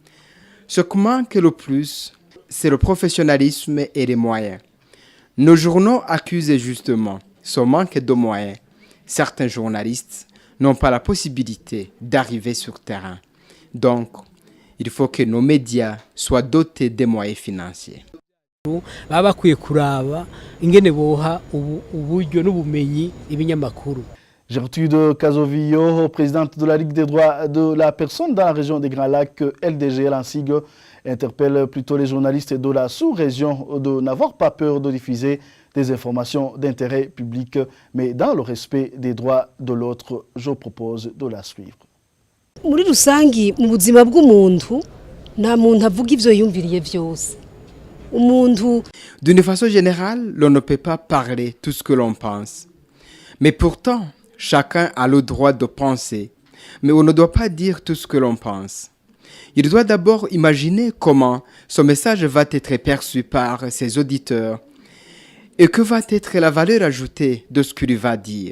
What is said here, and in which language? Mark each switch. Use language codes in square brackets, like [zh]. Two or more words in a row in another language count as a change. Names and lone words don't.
[fr] Ce qui manque le plus, c'est le professionnalisme et les moyens. Nos journaux accusent justement ce manque de moyens. Certains journalistes n'ont pas la possibilité d'arriver sur terrain. Donc, il faut que nos médias soient dotés des moyens financiers. [rn] Baba bakwiye kuraba ingene boha uburyo n'ubumenyi ibinyamakuru. [fr] Gertrude Kazovillo, présidente de la Ligue des droits de la personne dans la région des Grands Lacs, LDG Lansig, interpelle plutôt les journalistes de la sous-région de n'avoir pas peur de diffuser des informations d'intérêt public, mais dans le respect des droits de l'autre. Je propose de la suivre. [rn] Muri rusangi mu buzima bw'umuntu nta muntu avuga ivyo yumviriye vyose. [fr] D'une façon générale, l'on ne peut pas parler tout ce que l'on pense. Mais pourtant, chacun a le droit de penser. Mais on ne doit pas dire tout ce que l'on pense. Il doit d'abord imaginer comment son message va être perçu par ses auditeurs et que va être la valeur ajoutée de ce qu'il va dire.